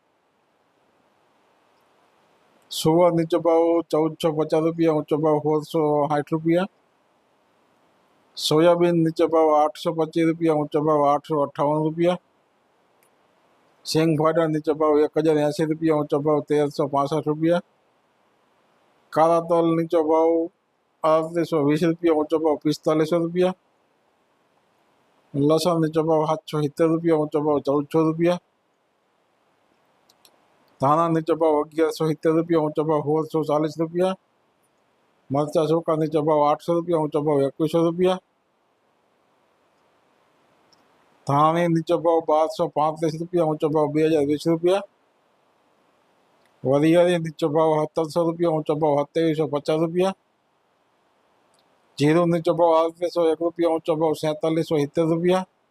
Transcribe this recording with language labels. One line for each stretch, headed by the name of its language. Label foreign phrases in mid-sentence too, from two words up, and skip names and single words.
Gujarati: સુવર નીચો ભાવ 1450 રુપયા, ઊંચો ભાવ 1660 રુપયા। સોયાબીન નીચો ભાવ 825 રુપયા, ઊંચો ભાવ 858 રુપયા। શેંગફાડા નીચો ભાવ 1080 રુપયા, ઊંચો ભાવ 1365 રુપયા। કાલા તલ નીચો ભાવ 3820 રુપયા, ઊંચો ભાવ 4500 રુપયા। લસન નીચો ભાવ 770 રુપયા, ઊંચો ભાવ 1400 રુપયા। ધાના નીચો ભાવ 1170 રુપયા, ઊંચો ભાવ 1640 રુપયા। મરચા સૂખા નીચો ભાવ 800 રુપયા, ઊંચો ભાવ 2100 રુપયા। ધાણી નીચો ભાવ 1235 રુપયા, ઊંચો ભાવ 2020 રુપયા। વરિયારી નીચો ભાવ 1700 રુપયા, ઊંચો ભાવ 2750 રુપયા। જીરો નીચો ભાવ 3801 રુપયા, ઊંચો ભાવ 4770 રુપયા।